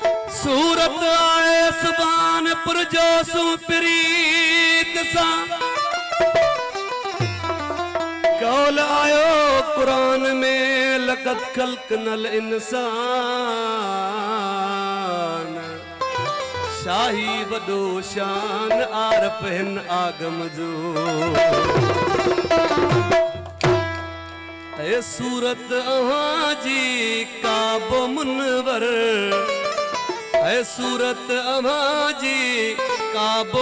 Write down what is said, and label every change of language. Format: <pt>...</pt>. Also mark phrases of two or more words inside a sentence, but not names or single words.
<sd>सूरत आए सुबानपुर जो सू प्रीत सा कौल आयो कुरान में</sd> <ar>لقد خلقنا الإنسان</ar> <sd>शाही वॾो शान आरफ हिन आगम जो ए सूरत अहां जी काबो मुनवर ऐ सूरत अहां जी काबो</sd>